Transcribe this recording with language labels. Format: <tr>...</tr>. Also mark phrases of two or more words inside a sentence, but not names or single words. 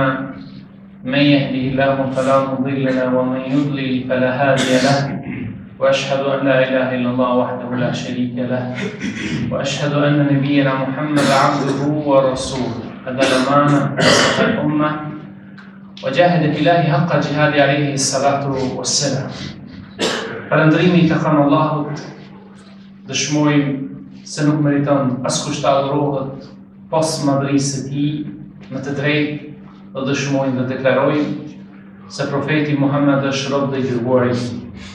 <ar>من يهده الله فلا مضل له ومن يضلل فلا هادي له وأشهد أن لا إله إلا الله وحده لا شريك له وأشهد أن نبينا محمد عبده ورسوله أدى الأمانة ونصح الأمة وجاهد في الله حق جهاد عليه الصلاة والسلام.</ar> <sq>Falëndrimi të kanë Allahut, dëshmojmë se nuk meriton askush të adhurohet pas madhërisë së Tij me të drejtë dhe dëshmojmë dhe deklarojmë se profeti Muhammed është rob dhe i dërguari i Tij.</sq>